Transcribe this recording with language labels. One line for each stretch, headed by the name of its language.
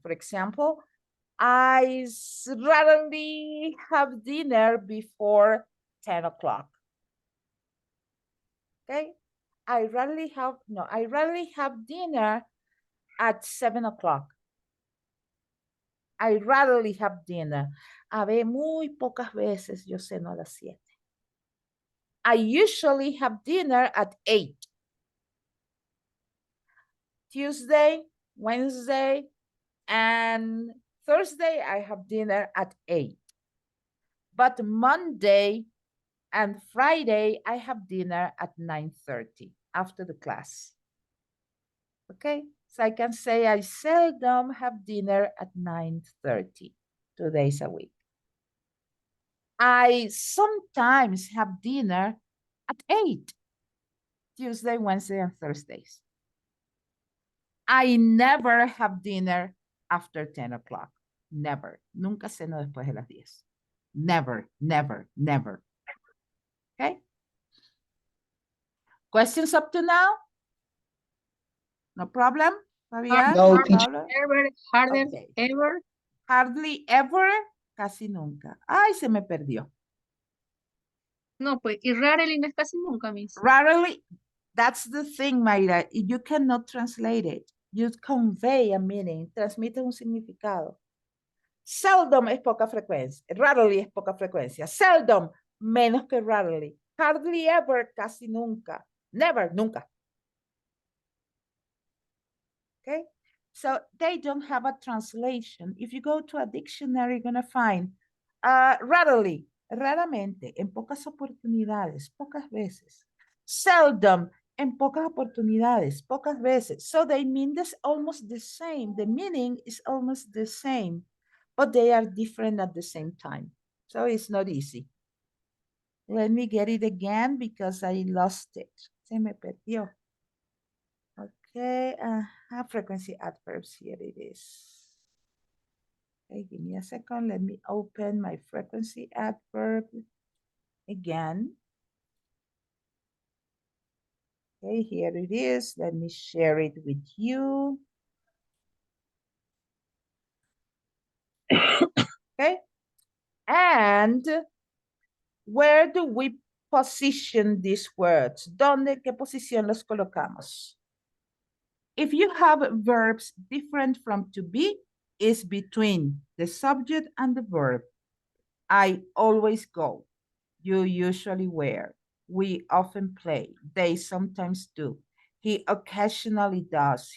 English: For example, I rarely have dinner before 10 o'clock. Okay? I rarely have dinner at 7 o'clock. I rarely have dinner.
Spanish: A ver, muy pocas veces yo ceno a las 7.
English: I usually have dinner at 8. Tuesday, Wednesday, and Thursday, I have dinner at 8. But Monday and Friday, I have dinner at 9:30 after the class. Okay, so I can say I seldom have dinner at 9:30, 2 days a week. I sometimes have dinner at 8, Tuesday, Wednesday, and Thursdays. I never have dinner after 10 o'clock. Never.
Spanish: Nunca ceno después de las 10.
English: Never, never, never. Okay? Questions up to now? No problem? Fabián? No, No problem? Ever, harder, Okay. ever. Hardly ever,
Spanish: casi nunca. Ay, se me perdió. No, pues, y rarely no es casi nunca, Miss.
English: Rarely, that's the thing, Mayra. You cannot translate it. You convey a meaning,
Spanish: transmite un significado. Seldom es poca frecuencia. Rarely es poca frecuencia. Seldom, menos que rarely. Hardly ever, casi nunca. Never, nunca.
English: Okay? So they don't have a translation. If you go to a dictionary, you're going to find rarely,
Spanish: raramente, en pocas oportunidades, pocas veces. Seldom, en pocas oportunidades, pocas veces.
English: So they mean this almost the same. The meaning is almost the same, but they are different at the same time. So it's not easy. Let me get it again because I lost it.
Spanish: Se me perdió.
English: Okay, frequency adverbs, here it is. Okay, give me a second. Let me open my frequency adverb again. Okay, here it is. Let me share it with you. Okay, and where do we position these words?
Spanish: ¿Dónde, qué posición los colocamos?
English: If you have verbs different from to be, is between the subject and the verb. I always go. You usually wear. We often play. They sometimes do. He occasionally does.